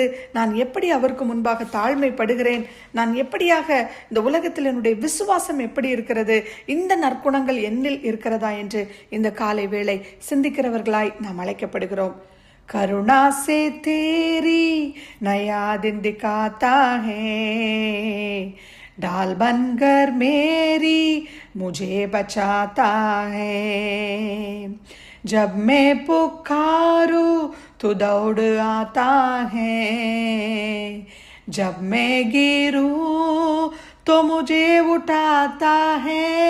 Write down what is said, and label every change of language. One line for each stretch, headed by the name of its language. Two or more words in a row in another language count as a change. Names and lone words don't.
Tamil: நான் எப்படி அவருக்கு முன்பாக தாழ்மைப்படுகிறேன்? நான் எப்படியாக இந்த உலகத்தில் என்னுடைய விசுவாசம் எப்படி இருக்கிறது? இந்த நற்குணங்கள் என்னில் இருக்கிறதா என்று இந்த காலை வேளை சிந்திக்கிறவர்களாய் நாம் அழைக்கப்படுகிறோம்.
Hindi: करुणा से तेरी नया दिन दिखाता है, डाल बनकर मेरी मुझे बचाता है, जब मैं पुकारूं तो दौड़ आता है, जब मैं गिरूं तो मुझे उठाता है,